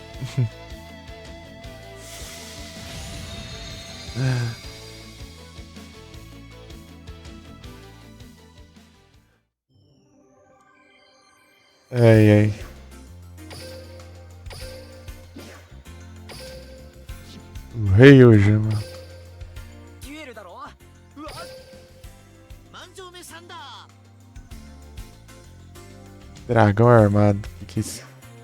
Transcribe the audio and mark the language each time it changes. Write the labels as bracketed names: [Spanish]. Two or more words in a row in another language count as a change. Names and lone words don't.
[Portuguese] Ai, ai. O rei hoje, mano. [Japanese] デュエルだろ。うわ。万丈目サンダー。 [Portuguese] Dragão armado. Que é isso?